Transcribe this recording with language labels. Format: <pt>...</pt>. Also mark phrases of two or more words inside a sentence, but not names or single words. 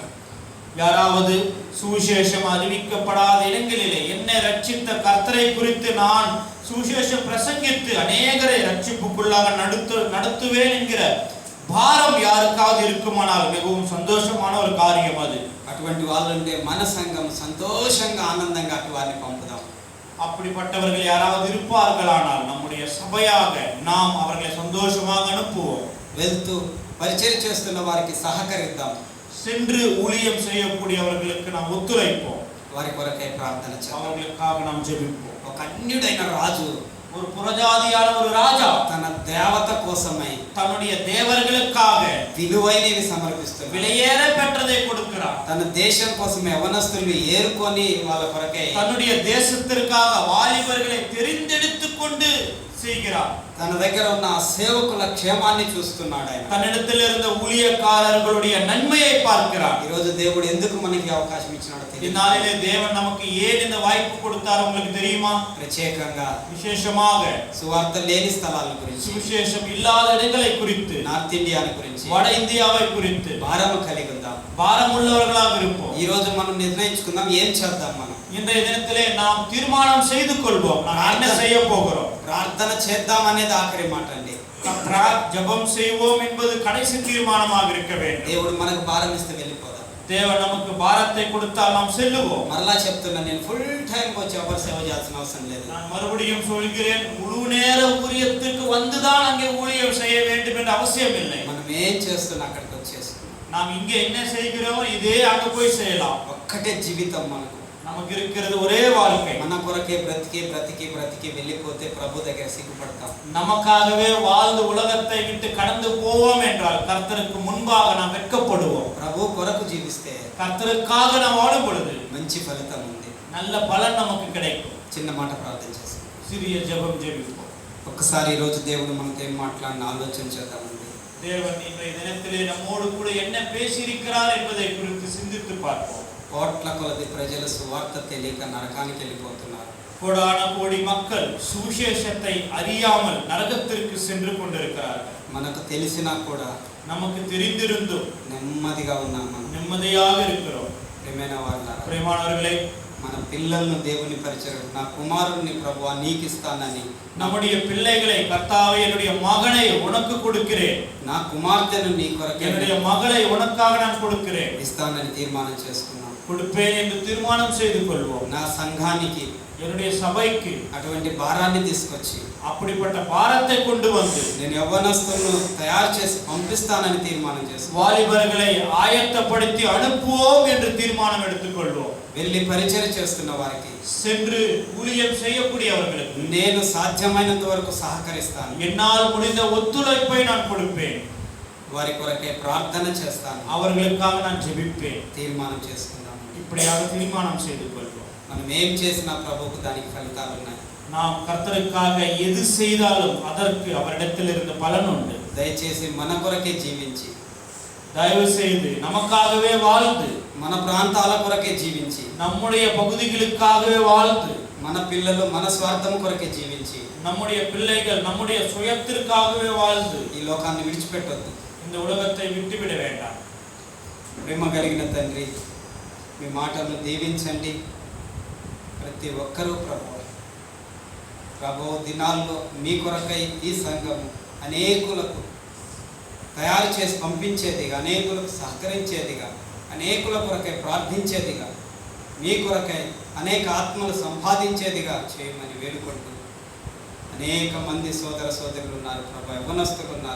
<ta>யாராவது சுவிசேஷம் அறிவிக்கப்படாத இடங்களிலே என்னை ரட்சித்த கர்த்தரை குறித்து நான் சுவிசேஷம் பிரசங்கித்து அநேகரை ரட்சிப்புக்குள்ளாக நடத்துவேன் என்கிற பாரம் யாருக்காவது இருக்குமானால் மிகவும் சந்தோஷமான ஒரு காரியம் அது.</ta> <te>అటువంటి వాళ్ళు ఉంటే మన సంఘం సంతోషంగా ఆనందంగా అటు వారిని పంపుదాం.</te> <ta>அப்படிப்பட்டவர்கள் யாராவது இருப்பார்களானால் நம்முடைய சபையாக நாம் அவர்களை சந்தோஷமாக அனுப்புவோம்.</ta> <te>వెళ్తూ పరిచయం చేస్తున్న వారికి సహకరిద్దాం.</te> <ta>சென்று ஊழியம் செய்யக்கூடியவர்களுக்கு நாம் ஒத்துழைப்போம்.</ta> <te>వారి కొరకై ప్రార్థన చేద్దాం.</te> <ta>அவர்களுக்காக நாம் ஜெபிப்போம்.</ta> <te>ఒక అన్యుడైన రాజు,</te> <ta>ஒரு புறஜாதியான ஒரு ராஜா</ta> <te>తన దేవత కోసమై</te> <ta>தன்னுடைய தேவர்களுக்காக</ta> <te>విలువైనవి సమర్పిస్తున్నాడు.</te> <ta>விலையேற பெற்றதை கொடுக்கிறார்.</ta> <te>తన దేశం కోసం యవనస్తుల్ని ఏరుకొని వాళ్ళ కొరకై</te> <ta>தன்னுடைய தேசத்திற்காக வாலிபர்களை தெரிந்தெடுத்துக் கொண்டு செய்கிறார்.</ta> <te>తన దగ్గర ఉన్న ఆ సేవకుల క్షేమాన్ని చూస్తున్నాడు ఆయన.</te> <ta>தன்னிடத்தில் இருந்த ஊழியக்காரர்களுடைய நன்மையை பார்க்கிறார்.</ta> <te>ఈ రోజు దేవుడు ఎందుకు మనకి అవకాశం ఇచ్చినాడో తెలియదు.</te> <ta>இந்நாளிலே தேவன் நமக்கு ஏன் இந்த வாய்ப்பு கொடுத்தார் உங்களுக்கு தெரியுமா?</ta> <te>ప్రత్యేకంగా</te> <ta>விசேஷமாக</ta> <te>సువార్త లేని స్థలాల గురించి,</te> <ta>சுவிசேஷம் இல்லாத இடங்களை குறித்து,</ta> <te>నార్త్ ఇండియాని గురించి,</te> <ta>வட இந்தியாவை குறித்து</ta> <te>భారం కలిగి ఉందాం.</te> <ta>பாரமுள்ளவர்களாக இருப்போம்.</ta> <te>ఈ రోజు మనం నిర్ణయించుకుందాం ఏం చేద్దాం. మనం</te> <ta>இன்றைய தினத்திலே நாம் தீர்மானம் செய்து கொள்வோம். நாம் என்ன செய்ய போகிறோம்.</ta> <te>ప్రార్థన చేద్దాం అనేది ఆఖరి మాట అండి.</te> <ta>ஜெபம் செய்வோம் என்பது கடைசி தீர்மானமாக இருக்க வேண்டும்.</ta> <te>దేవుడు మనకు భారం ఇస్తే వెళ్ళిపోదాం.</te> <ta>தேவன் நமக்கு பாரத்தை கொடுத்தால் நாம் செல்லுவோம்.</ta> <te>మరలా చెప్తున్నా, నేను</te> <en>full time</en> <te>వచ్చి ఎవరు సేవ చేయాల్సిన అవసరం లేదు.</te> <ta>நான் மறுபடியும் சொல்கிறேன், முழு நேர ஊழியத்துக்கு வந்துதான் அங்கே ஊழியம் செய்ய வேண்டும் என்ற அவசியம் இல்லை.</ta> <te>మనం ఏం చేస్తున్నా అక్కడికి వచ్చేస్తున్నాం.</te> <ta>நாம் இங்கே என்ன செய்கிறோம் இதே அங்க போய் செய்யலாம்.</ta> <te>ఒక్కటే జీవితం మనకు.</te> <ta>நமக்கு இருக்கிறது ஒரே வாழ்க்கை.</ta> <te>మన కొరకే బ్రతికి బ్రతికి బ్రతికి వెళ్ళిపోతే ప్రభు దగ్గర సిగ్గుపడతాం.</te> <ta>நமக்காகவே வாழ்ந்து உலகத்தை விட்டு கடந்து போவோம் என்றால் கர்த்தருக்கு முன்பாக நாம் வெட்கப்படுவோம்.</ta> <te>ప్రభు కొరకు జీవిస్తే</te> <ta>கர்த்தருக்காக நாம் வாழும் பொழுது</ta> <te>మంచి ఫలితం ఉంది.</te> <ta>நல்ல பலன் நமக்கு கிடைக்கும்.</ta> <te>చిన్న మాట ప్రార్థన చేస్తాం.</te> <ta>சிறிய ஜெபம் ஜெபிப்போம்.</ta> <te>ఒక్కసారి ఈ రోజు దేవుడు మనతో ఏం మాట్లాడిన ఆలోచన చేద్దామండి.</te> <ta>தேவன் இன்றைய தினத்திலே நம்மோடு கூட என்ன பேசியிருக்கிறார் என்பதை குறித்து சிந்தித்து பார்ப்போம்.</ta> <te>కోట్ల కొలది ప్రజలు సువార్త తెలియక నరకానికి వెళ్ళిపోతున్నారు.</te> <ta>கோடான கோடி மக்கள் சுவிசேஷத்தை அறியாமல் நரகத்திற்கு சென்று கொண்டிருக்கிறார்கள்.</ta> <te>మనకు తెలిసినా కూడా</te> <ta>நமக்கு தெரிந்திருந்தும்</ta> <te>నెమ్మదిగా ఉన్నాం. మనం</te> <ta>நிம்மதியாக இருக்கிறோம்.</ta> <te>ప్రియమైన వాళ్ళారా,</te> <ta>பிரியமானவர்களே,</ta> <te>మన పిల్లలను దేవుని పరిచయం, నా కుమారుడిని ప్రభువా నీకు ఇస్తానని,</te> <ta>நம்முடைய பிள்ளைகளை கர்த்தாவே என்னுடைய மகனை உனக்கு கொடுக்கிறேன்,</ta> <te>నా కుమార్తెను నీ కొరకు</te> <ta>என்னுடைய மகளை உனக்காக நான் கொடுக்கிறேன்,</ta> <te>ఇస్తానని తీర్మానం చేసుకున్నాం.</te> <ta>கொடுப்பேன் என்று தீர்மானம் செய்து கொள்வோம்.</ta> <te>నా సంఘానికి</te> <ta>என்னுடைய சபைக்கு</ta> <te>అటువంటి భారాన్ని తీసుకొచ్చి</te> <ta>அப்படிப்பட்ட பாரத்தை கொண்டு வந்து</ta> <te>నేను యవ్వనస్తులను తయారు చేసి పంపిస్తానని తీర్మానం చేసుకున్నాం.</te> <ta>வாலிபர்களை ஆயத்தப்படுத்தி அனுப்புவோம் என்று தீர்மானம் எடுத்துக்கொள்வோம்.</ta> <te>వెళ్ళి పరిచయం చేస్తున్న వారికి</te> <ta>சென்று ஊழியம் செய்யக்கூடியவர்களுக்கு</ta> <te>నేను సాధ్యమైనంత వరకు సహకరిస్తాను.</te> <ta>என்னால் முடிந்த ஒத்துழைப்பை நான் கொடுப்பேன்.</ta> <te>వారి కొరకే ప్రార్థన చేస్తాను.</te> <ta>அவர்களுக்காக நான் ஜெபிப்பேன்.</ta> <te>తీర్మానం చేసుకుందాం.</te> <ta>இப்படியாக தீர்மானம் செய்து கொள்வோம்.</ta> <te>మనం ఏం చేసినా ప్రభువుకు దానికి ఫలితాలు ఉన్నాయి.</te> <ta>நாம் கர்த்தருக்காக எது செய்தாலும் அதற்கு அவரிடத்தில் இருந்த பலன் உண்டு.</ta> <te>దయచేసి మన కొరకే జీవించి,</te> <ta>தயவு செய்து நமக்காகவே வாழ்ந்து,</ta> <te>మన ప్రాంతాల కొరకే జీవించి,</te> <ta>நம்முடைய பகுதிகளுக்காகவே வாழ்ந்து,</ta> <te>మన పిల్లలు మన స్వార్థం కొరకే జీవించి,</te> <ta>நம்முடைய பிள்ளைகள் நம்முடைய சுயத்திற்காகவே வாழ்ந்து</ta> <te>ఈ లోకాన్ని విడిచిపెట్టొద్దు.</te> <ta>இந்த ఉలగத்தை விட்டுவிட வேண்டாம்.</ta> <te>ప్రేమ కలిగిన తండ్రి, మీ మాటలను దీవించండి. ప్రతి ఒక్కరూ ప్రభు దినాల్లో మీ కొరకై ఈ సంఘం అనేకులకు తయారు చేసి పంపించేదిగా, అనేకులకు సహకరించేదిగా, అనేకుల కొరకై ప్రార్థించేదిగా, మీ కొరకై అనేక ఆత్మలు సంపాదించేదిగా చేయమని వేడుకుంటూ, అనేక మంది సోదర సోదరులు ఉన్నారు ప్రభు, యవ్వనస్తులు ఉన్నారు.</te>